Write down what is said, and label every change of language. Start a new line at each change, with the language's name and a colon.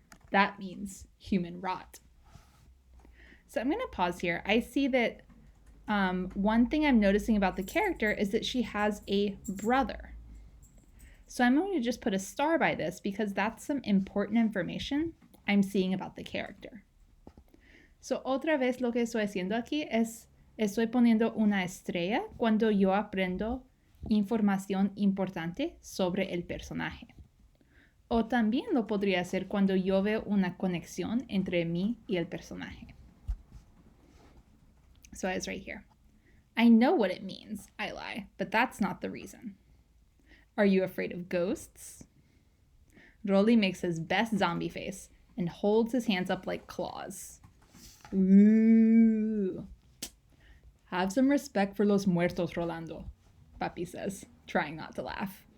English: That means human rot. So I'm going to pause here. I see that one thing I'm noticing about the character is that she has a brother. So I'm going to just put a star by this because that's some important information I'm seeing about the character.
Spanish: So otra vez lo que estoy haciendo aquí es estoy poniendo una estrella cuando yo aprendo información importante sobre el personaje. O también lo podría hacer cuando yo veo una conexión entre mí y el personaje.
English: So it's right here. I know what it means, I lie, but that's not the reason. Are you afraid of ghosts? Rolly makes his best zombie face and holds his hands up like claws. Ooh. Have some respect for
Spanish: los muertos,
English: Rolando, Papi says, trying not to laugh.